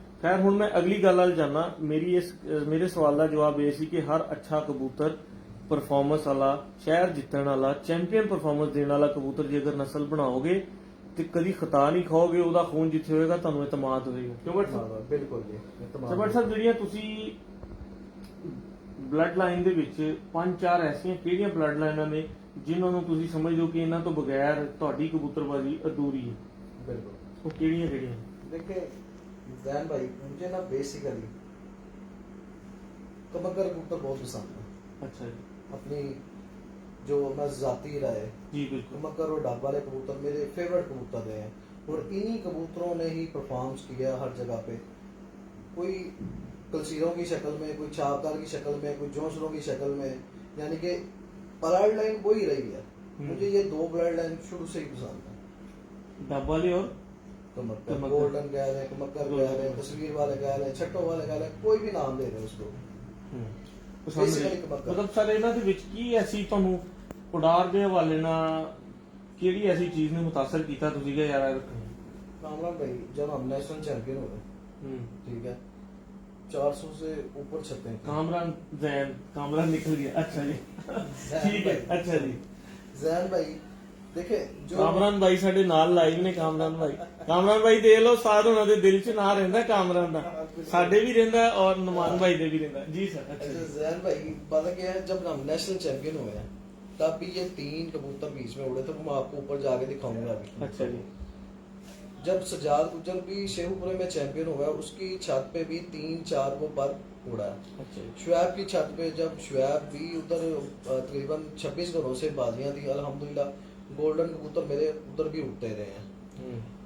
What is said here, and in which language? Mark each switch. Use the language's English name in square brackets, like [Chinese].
[Punjabi] ਖੈਰ ਹੁਣ ਮੈਂ ਅਗਲੀ ਗੱਲ ਵੱਲ ਜਾਣਾ। ਮੇਰੇ ਸਵਾਲ ਦਾ ਜਵਾਬ ਇਹ ਸੀ ਕਿ ਹਰ ਅੱਛਾ ਕਬੂਤਰ, ਪਰਫਾਰਮੈਂਸ ਵਾਲਾ, ਸ਼ਹਿਰ ਜਿੱਤਣ ਵਾਲਾ, ਚੈਂਪੀਅਨ ਪਰਫਾਰਮੈਂਸ ਦੇਣ ਵਾਲਾ ਕਬੂਤਰ ਜੇ ਅਗਰ ਨਸਲ ਬਣਾਓਗੇ ਤੇ ਕਦੀ ਖਤਾ ਨਹੀਂ ਖਾਓਗੇ, ਉਹਦਾ ਖੂਨ ਜਿੱਥੇ ਹੋਏਗਾ ਤੁਹਾਨੂੰ ਇਤਮਾਦ ਹੋਏਗਾ। ਕਿਉਂ ਬੱਟ ਸਾਹਿਬ? ਬਿਲਕੁਲ ਜੀ। ਬੱਟ ਸਾਹਿਬ ਜਿਹੜੀਆਂ ਤੁਸੀਂ ਬਲੱਡ ਲਾਈਨ ਦੇ ਵਿੱਚ 5-4 ਐਸੀਆਂ ਕਿਹੜੀਆਂ ਬਲੱਡ ਲਾਈਨਾਂ ਨੇ ਜਿਨ੍ਹਾਂ ਨੂੰ ਤੁਸੀਂ ਸਮਝਦੇ ਹੋ ਕਿ ਇਹਨਾਂ ਤੋਂ ਬਗੈਰ ਤੁਹਾਡੀ ਕਬੂਤਰਬਾਜ਼ੀ ਅਧੂਰੀ ਹੈ? ਬਿਲਕੁਲ। ਉਹ ਕਿਹੜੀਆਂ? [Hindi] देखिए जैन भाई, मुझे ना बेसिकली कबूतर बहुत पसंद है। अच्छा जी। अपनी जो मैं जाती राय जी बिल्कुल। कबूतर और डब वाले कबूतर मेरे फेवरेट कबूतर रहे हैं और इन्हीं कबूतरों ने ही परफॉर्म किया हर जगह पे। कोई कलसीरों की शक्ल में, कोई छापदार की शक्ल में, कोई जोंसरों की शक्ल में, यानी कि ब्लड लाइन वही रही है। मुझे ये 2 ब्लड लाइन शुरू से ही पसंद है, डब वाले और कमक्कर। गोल्डन कह रहे हैं, कमक्कर कह रहे हैं, तस्वीर वाले कह रहे हैं, छट्टो वाले कह रहे हैं, कोई भी नाम दे रहे हैं उसको। Basically कमक्कर। [Punjabi] ਮਤਲਬ ਸਰ ਇਹਨਾਂ ਦੇ ਵਿੱਚ ਕੀ ਐਸੀ ਤੁਹਾਨੂੰ ਉਡਾਰ ਦੇ ਹਵਾਲੇ ਨਾਲ ਕਿਹੜੀ ਐਸੀ ਚੀਜ਼ ਨੇ ਮੁਤਾਸਰ ਕੀਤਾ ਤੁਸੀਂ ਕਿ ਯਾਰ [Hindi] कामरान भाई, जब हम नेशनल चैंपियन हुए, ठीक है, 400 से ऊपर छपे। कामरान निकल गया। अच्छा जी, ठीक है। अच्छा जी, जैन भाई देखे जो [Punjabi] ਕਾਮਰਾਨ ਭਾਈ ਸਾਡੇ ਨਾਲ ਲਾਈਵ ਨੇ। ਕਾਮਰਾਨ ਭਾਈ ਦੇਖ ਲਓ, ਸਾਧ ਉਹਨਾਂ ਦੇ ਦਿਲ 'ਚ ਨਾ ਰਹਿੰਦਾ ਕਾਮਰਾਨ ਦਾ, ਸਾਡੇ ਵੀ ਰਹਿੰਦਾ ਔਰ ਨੁਮਾਨ भाई ਦੇ ਵੀ ਰਹਿੰਦਾ। [Hindi] जी सर। अच्छा जैन भाई, पता क्या है, जब हम नेशनल चैंपियन हुए हैं तब भी ये 3 कबूतर बीच में उड़े थे, वो मैं आपको ऊपर जाके दिखाऊंगा अभी। अच्छा जी। जब सजाद गुजर भी शेखुपुरे में चैंपियन हुआ, उसकी छत पे भी 3-4 वो पर उड़ा। अच्छा। शुएब की छत पे जब शुएब भी उधर तकरीबन 26 घरों से बाजियां थी, अल्हम्दुलिल्लाह गोल्डन कबूतर मेरे उधर भी उड़ते रहे हैं।